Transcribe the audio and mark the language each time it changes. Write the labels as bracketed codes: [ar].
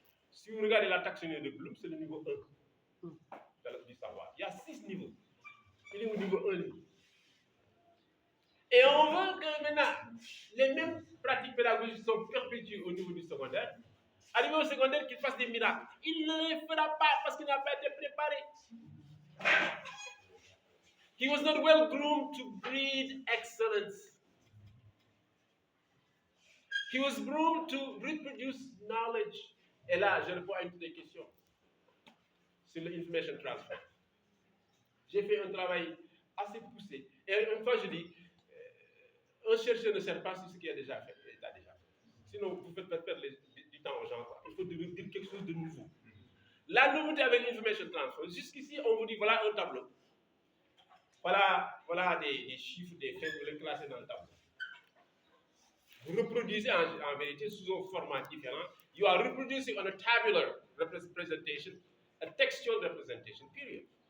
[fr] Si vous regardez la taxonomie de Bloom, c'est le niveau 1 du savoir. Il y a 6 niveaux. Il est au niveau 1. Et on veut que maintenant, les mêmes pratiques pédagogiques sont perpétuées au niveau du secondaire. Arrivé au secondaire, qu'il fasse des miracles. Il ne les fera pas parce qu'il n'a pas été préparé. [en] He was not well groomed to breed excellence. He was groomed to reproduce knowledge. [fr] Et là, je réponds à une des questions sur l'information transfer. J'ai fait un travail assez poussé. Et une fois, je dis, un chercheur ne sert pas sur ce qu'il a déjà fait. Sinon, vous faites perdre du temps aux gens. Quoi. Il faut dire quelque chose de nouveau. La nouveauté avec l'information transfer, jusqu'ici, on vous dit, voilà un tableau. Voilà des chiffres, des faits, vous les classez dans le tableau. Vous reproduisez en vérité sous un format différent. [en] You are reproducing on a tabular representation, a textual representation, period.